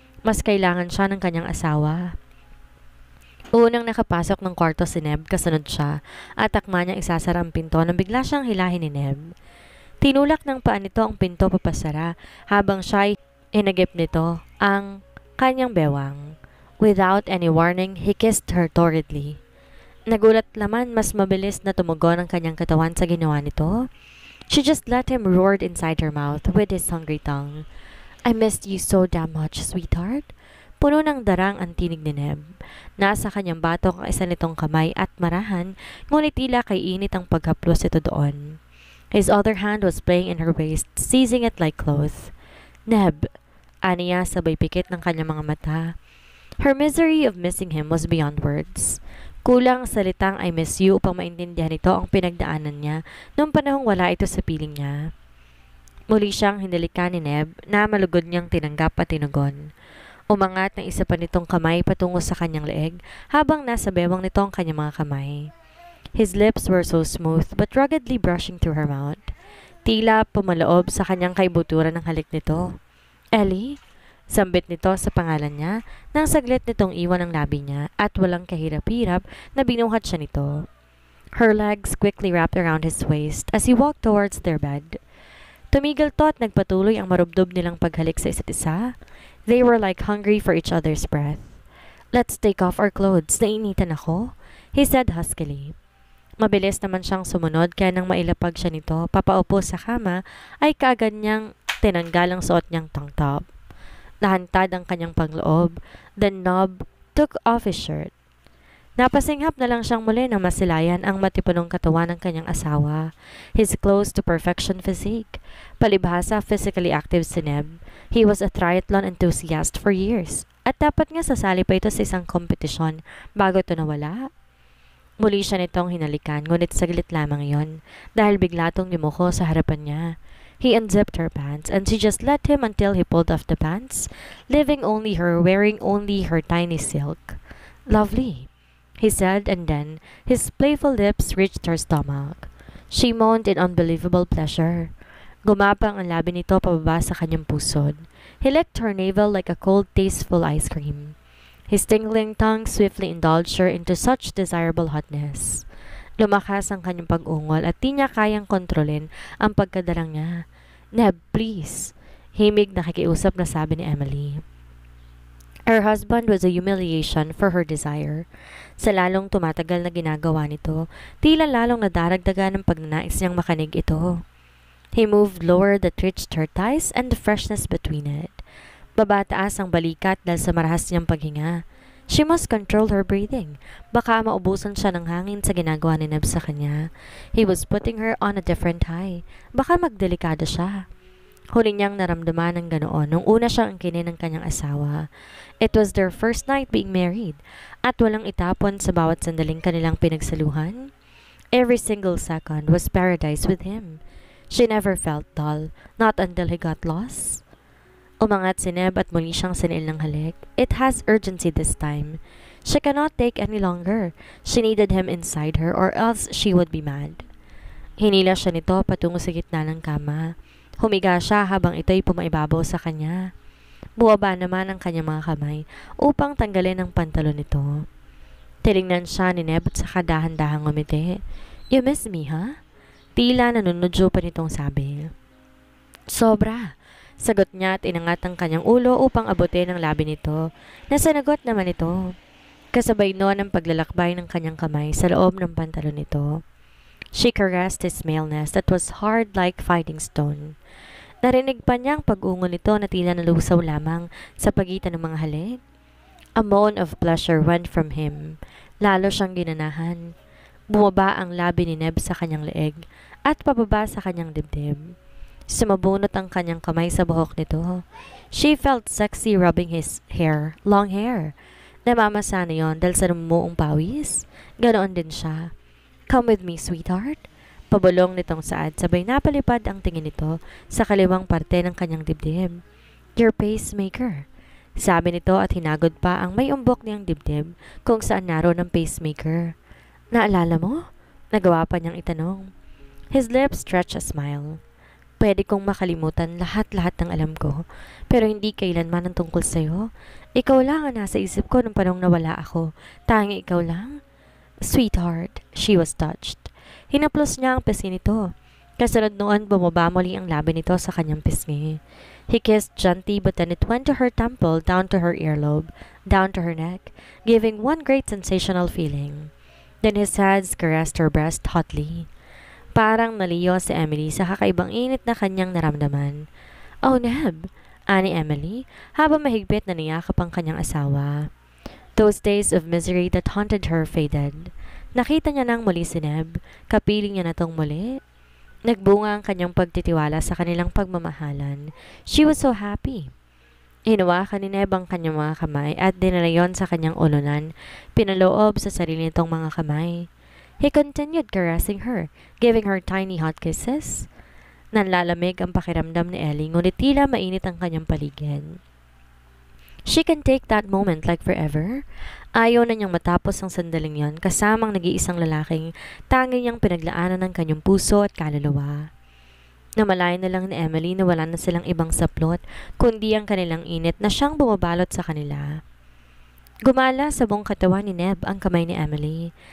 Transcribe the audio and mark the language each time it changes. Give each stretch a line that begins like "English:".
Filipino: Mas kailangan siya ng kanyang asawa. Unang nakapasok ng kwarto si Neb, kasunod siya at akma niyang isasara ang pinto nang bigla siyang hilahin ni Neb. Tinulak ng paa nito ang pinto papasara habang siya'y inagip nito ang kanyang bewang.
English: Without any warning, he kissed her torridly.
Filipino: Nagulat naman mas mabilis na tumugon ang kanyang katawan sa ginawa nito.
English: She just let him roar inside her mouth with his hungry tongue. I missed you so damn much, sweetheart.
Filipino: Puno ng darang ang tinig ni Neb. Nasa kanyang batok ang isa nitong kamay at marahan, ngunit tila kay init ang paghaplos ito doon.
English: His other hand was playing in her waist, seizing it like cloth.
Filipino: Neb, aniya sabay pikit ng kanyang mga mata.
English: Her misery of missing him was beyond words.
Filipino: Kulang salitang
English: I miss you
Filipino: upang maintindihan nito ang pinagdaanan niya noong panahong wala ito sa piling niya. Muli siyang hinalikan ni Neb na malugod niyang tinanggap at tinugon. Umangat ng isa pa nitong kamay patungo sa kanyang leeg habang nasa bewang nito ang kanyang mga kamay.
English: His lips were so smooth but ruggedly brushing through her mouth.
Filipino: Tila pumaloob sa kanyang kaibuturan ng halik nito. Ellie? Sambit nito sa pangalan niya nang saglit nitong iwan ang labi niya at walang kahirap-hirap na binuhat siya nito.
English: Her legs quickly wrapped around his waist as he walked towards their bed.
Filipino: Tumigil to at nagpatuloy ang marubdob nilang paghalik sa isa't isa.
English: They were like hungry for each other's breath. Let's take off our clothes,
Filipino: nainitan ako,
English: he said huskily.
Filipino: Mabilis naman siyang sumunod kaya nang mailapag siya nito, papaupo sa kama, ay kaagad niyang tinanggal ang suot niyang tank top. Nahantad ang kanyang pangloob.
English: Then Nob took off his shirt.
Filipino: Napasinghap na lang siyang muli nang masilayan ang matipunong katawan ng kanyang asawa.
English: His close to perfection physique.
Filipino: Palibhasa
English: physically active si Neb. He was a triathlon enthusiast for years.
Filipino: At dapat nga sasali pa ito sa isang kompetisyon bago ito nawala. Muli siya nitong hinalikan ngunit saglit lamang iyon dahil bigla itong yumuko sa harapan niya.
English: He unzipped her pants and she just let him until he pulled off the pants, leaving only her, wearing only her tiny silk. Lovely, he said, and then his playful lips reached her stomach. She moaned in unbelievable pleasure.
Filipino: Gumapang ang labi nito pababa sa kanyang pusod.
English: He licked her navel like a cold, tasteful ice cream. His tingling tongue swiftly indulged her into such desirable hotness.
Filipino: Lumakas ang kanyang pag-ungol at di niya kayang kontrolin ang pagkadarang niya. Neb, please. Himig nakikiusap na sabi ni Emily.
English: Her husband was a humiliation for her desire.
Filipino: Sa lalong tumatagal na ginagawa nito, tila lalong nadaragdagan ng pagnanais niyang makanig ito.
English: He moved lower that reached her thighs and the freshness between it.
Filipino: Babataas ang balikat dahil sa marahas niyang paghinga.
English: She must control her breathing.
Filipino: Baka maubusan siya ng hangin sa ginagawa ni Neb sa kanya.
English: He was putting her on a different high.
Filipino: Baka magdelikado siya. Huli niyang naramdaman ng ganoon nung una siyang angkinin ng kanyang asawa.
English: It was their first night being married
Filipino: at walang itapon sa bawat sandaling kanilang pinagsaluhan.
English: Every single second was paradise with him. She never felt dull, not until he got lost.
Filipino: Umangat si Neb at muli siyang sinil ng halik.
English: It has urgency this time. She cannot take any longer. She needed him inside her or else she would be mad.
Filipino: Hinila siya nito patungo sa gitna ng kama. Humiga siya habang ito'y pumaibabaw sa kanya. Buwaba naman ang kanyang mga kamay upang tanggalin ang pantalon nito. Tinignan siya ni Neb at saka dahan-dahang ngumiti.
English: You miss me, huh?
Filipino: Tila nanunodyo pa nitong sabi. Sobra. Sagot niya at inangat ang kanyang ulo upang abutin ang labi nito. Nasanagot naman ito. Kasabay noon ang paglalakbay ng kanyang kamay sa loob ng pantalon nito.
English: She caressed his maleness that was hard like fighting stone.
Filipino: Narinig pa niya ang pag-ungol nito na tila nalusaw lamang sa pagitan ng mga halik.
English: A moan of pleasure went from him.
Filipino: Lalo siyang ginanahan. Bumaba ang labi ni Neb sa kanyang leeg at pababa sa kanyang dibdib. Sumabunot ang kanyang kamay sa buhok nito.
English: She felt sexy rubbing his hair, long hair.
Filipino: Namamasa na yon dahil sa namumuong pawis. Ganoon din siya.
English: Come with me, sweetheart.
Filipino: Pabulong nitong saad sabay napalipad ang tingin nito sa kaliwang parte ng kanyang dibdib.
English: Your pacemaker.
Filipino: Sabi nito at hinagod pa ang may umbok niyang dibdib kung saan naroon ang pacemaker. Naalala mo? Nagawa pa niyang itanong.
English: His lips stretched a smile.
Filipino: Pwede kong makalimutan lahat-lahat ng alam ko, pero hindi kailanman ang tungkol sa'yo. Ikaw lang ang nasa isip ko nung panong nawala ako. Tanging ikaw lang?
English: Sweetheart, she was touched.
Filipino: Hinaplos niya ang pisngi nito. Kasunod noon, bumaba muli ang labi nito sa kanyang pisngi.
English: He kissed gently but then it went to her temple, down to her earlobe, down to her neck, giving one great sensational feeling. Then his hands caressed her breast hotly.
Filipino: Parang naliyo si Emily sa kakaibang init na kanyang naramdaman. Oh, Neb, ani Emily, habang mahigpit na niyakap ang kanyang asawa. Those days of misery that haunted her faded. Nakita niya nang muli si Neb, kapiling niya na tong muli. Nagbunga ang kanyang pagtitiwala sa kanilang pagmamahalan.
English: She was so happy.
Filipino: Hinawakan ni Neb ang kanyang mga kamay at dinala yon sa kanyang ulunan, pinaloob sa sarili nitong mga kamay.
English: He continued caressing her, giving her tiny hot kisses.
Filipino: Nanlalamig ang pakiramdam ni Ellie, ngunit tila mainit ang kanyang paligid.
English: She can take that moment like forever.
Filipino: Ayaw na niyang matapos ang sandaling yon kasamang nag-iisang lalaking tanging niyang pinaglaanan ng kanyang puso at kaluluwa. Namalayan na lang ni Emily na wala na silang ibang saplot, kundi ang kanilang init na siyang bumabalot sa kanila. Gumala sa buong katawan ni Neb ang kamay ni Emily.